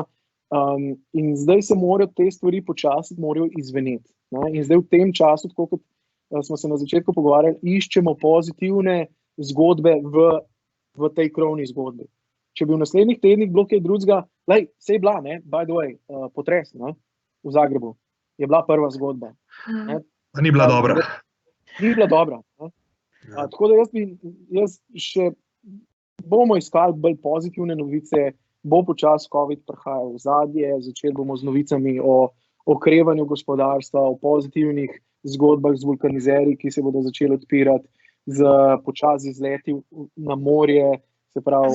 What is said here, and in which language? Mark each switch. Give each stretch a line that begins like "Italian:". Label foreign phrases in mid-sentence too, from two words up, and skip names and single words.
Slovenian: In zdaj se morajo te stvari počasi izveneti. In zdaj v tem času, tako kot smo se na začetku pogovarjali, iščemo pozitivne zgodbe v tej krovni zgodbi. Če bi v naslednjih tednih bilo kaj drugega, saj je bila,
English: by the way,
Slovenian: potres v Zagrebu, je bila prva zgodba. Ni bila dobra. Ni bila dobra. Tako da jaz še bomo iskali bolj pozitivne novice, bo počasi COVID prihajal v zadje, začeli bomo z novicami o okrevanju gospodarstva, o pozitivnih zgodbah z vulkanizerji, ki se bodo začeli odpirati, z počasi izleti na morje, se pravi.